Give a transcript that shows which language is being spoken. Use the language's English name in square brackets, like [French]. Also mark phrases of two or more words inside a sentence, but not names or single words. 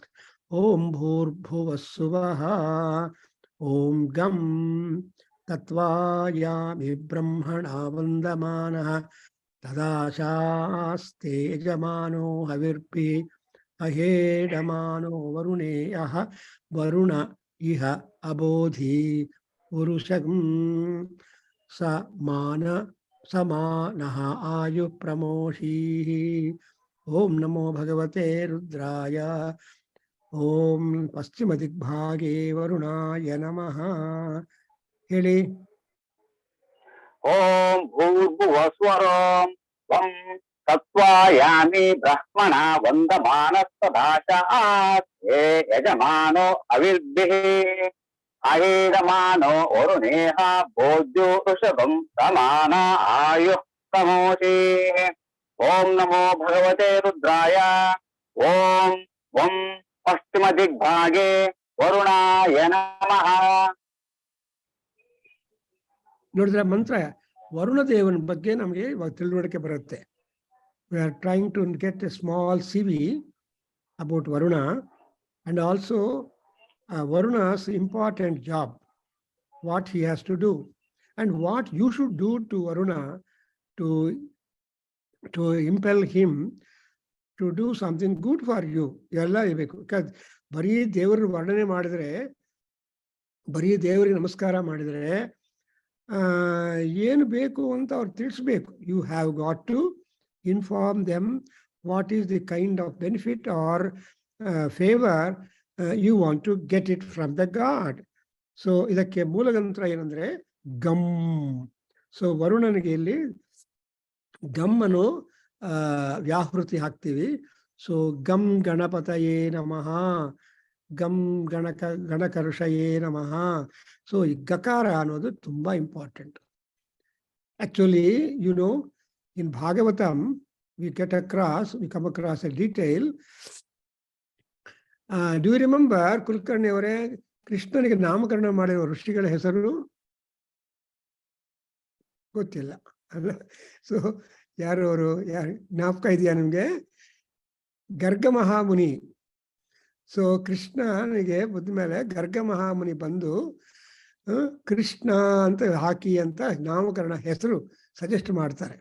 [Sanskrit] ಓಂ ಭೂರ್ಭುವಸ್ಸುವಃ ಓಂ ಗಂ ತತ್ವಾಯಾಮಿ ಬ್ರಹ್ಮಣ ವಂದಮಾನಃ ತದಾಶಾಸ್ತೆ ಯಜಮಾನೋ ಹವಿರ್ಪಿ ಅಹೇಡಮಾನೋ ವರುಣೇಯಃ ವರುಣ ಇಹ ಅಬೋಧಿ ಪುರುಷಂ ಸಮಾನಃ ಆಯು ಪ್ರಮೋಷೀ. ಓಂ ನಮೋ ಭಗವತೆ ರುದ್ರಾಯ. ಓಂ ಪಶ್ಚಿಮ ದಿಗ್ಭಾಗೆ ವರುಣಾಯ ನಮಃ. [Kannada] ಹೇಳಿ. [Sanskrit] ಓಂ ಭೂರ್ಭುವಸ್ವರಂ ತ್ವಂ ತತ್ವಾಯಾಮಿ ಬ್ರಹ್ಮಣ ವಂದಮಾನಸ್ತದಾಶಾಸ್ತೆ ಯಜಮಾನೋ ಅವಿರ್ಭಿಃ ಅಹೇಡಮಾನೋ ವರುಣೇಹ ಭೋಜ್ಯೋ ಋಷಭಂ ಸಮಾನ ಆಯುಃ ಪ್ರಮೋಷೇ. ಓಂ ನಮೋ ಭಗವತೆ ರುದ್ರಾಯ. ಓಂ ವಂ ಪಶ್ಚಿಮ ದಿಗ್ಭಾಗೆ ವರುಣಾಯ ನಮಃ. [Kannada] ನೋಡಿದ್ರೆ ಮಂತ್ರ ವರುಣ ದೇವನ ಬಗ್ಗೆ ನಮಗೆ ಇವಾಗ ತಿಳುವಳಿಕೆ ಬರುತ್ತೆ. [English] We are trying to get a small CV about Varuna, and also Varuna's important job, what he has to do, and what you should do to Varuna to impel him to do something good for you. [Kannada] ಎಲ್ಲ ಇರಬೇಕು. ಬರೀ ದೇವರ ವರ್ಣನೆ ಮಾಡಿದ್ರೆ, ಬರೀ ದೇವರಿಗೆ ನಮಸ್ಕಾರ ಮಾಡಿದ್ರೆ ಏನು ಬೇಕು ಅಂತ ಅವ್ರು ತಿಳಿಸ್ಬೇಕು. [English] you have got to inform them what is the kind of benefit or favor you want to get it from the God. [Kannada] So ಇದಕ್ಕೆ ಮೂಲಗಂತ್ರ ಏನಂದ್ರೆ ಗಮ್. ಸೊ ವರುಣನಿಗೆ ಇಲ್ಲಿ ಗಮ್ ಅನ್ನು ವ್ಯಾಹೃತಿ ಹಾಕ್ತೀವಿ. [Sanskrit] ಸೊ ಗಂ ಗಣಪತಯೇ ನಮಃ, ಗಂ ಗಣಕರುಷಯೇ ನಮಃ. [Kannada] ಸೊ ಈ ಗಕಾರ ಅನ್ನೋದು ತುಂಬಾ ಇಂಪಾರ್ಟೆಂಟ್. [English] ಆಕ್ಚುಲಿ in Bhagavatam, we come across a detail. Do you remember [Kannada] ಕುಲಕರ್ಣಿ ಅವರೇ, ಕೃಷ್ಣನಿಗೆ ನಾಮಕರಣ ಮಾಡಿರುವ ಋಷಿಗಳ ಹೆಸರು ಗೊತ್ತಿಲ್ಲ ಅಲ್ಲ? ಸೊ ಯಾರು ಅವರು? ಜ್ಞಾಪಕ ಇದೆಯಾ ನಿಮ್ಗೆ? ಗರ್ಗ ಮಹಾಮುನಿ. ಸೊ ಕೃಷ್ಣನಿಗೆ ಬುದ್ಧ ಮೇಲೆ ಗರ್ಗ ಮಹಾಮುನಿ ಬಂದು ಕೃಷ್ಣ ಅಂತ ಹಾಕಿ ಅಂತ ನಾಮಕರಣ ಹೆಸರು ಸಜೆಸ್ಟ್ ಮಾಡ್ತಾರೆ.